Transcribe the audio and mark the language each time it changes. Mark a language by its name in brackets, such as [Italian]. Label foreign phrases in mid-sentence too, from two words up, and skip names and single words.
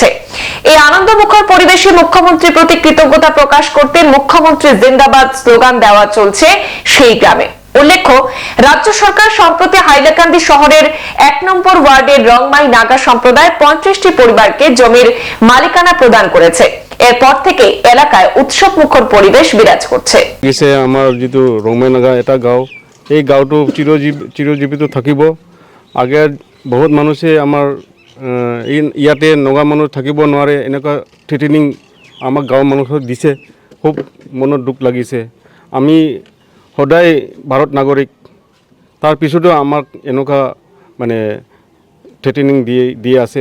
[Bangla] এই আনন্দমুখর পরিবেশে মুখ্যমন্ত্রীর প্রতি কৃতজ্ঞতা প্রকাশ করতে মুখ্যমন্ত্রী জিন্দাবাদ স্লোগান দেওয়া চলছে সেই গ্রামে। উল্লেখ্য, রাজ্য সরকার সম্প্রতি হাইলাকান্দি শহরের 1 নম্বর ওয়ার্ডের রংমাই নাগা সম্প্রদায় 35টি পরিবারকে জমির মালিকানা প্রদান করেছে। এরপর থেকে এলাকায় উৎসব মুখর পরিবেশ বিরাজ করছে। [Assamese] আমার যেটো রংমাই নাগা এটা গাঁও, এই গাঁওটো চিরজীবিত থাকিব। আগে বহুত মানুষে আমার ইয়াতে নগা মানুষ থাকিব নোৱাৰে এনেকুৱা থ্ৰেটেনিং আমাক গাঁৱৰ মানুহক দিছে। খুব মনত দুখ লাগিছে। আমি সদায় ভাৰত নাগৰিক, তাৰ পিছতো আমাক এনেকুৱা মানে থ্ৰেটেনিং দি আছে।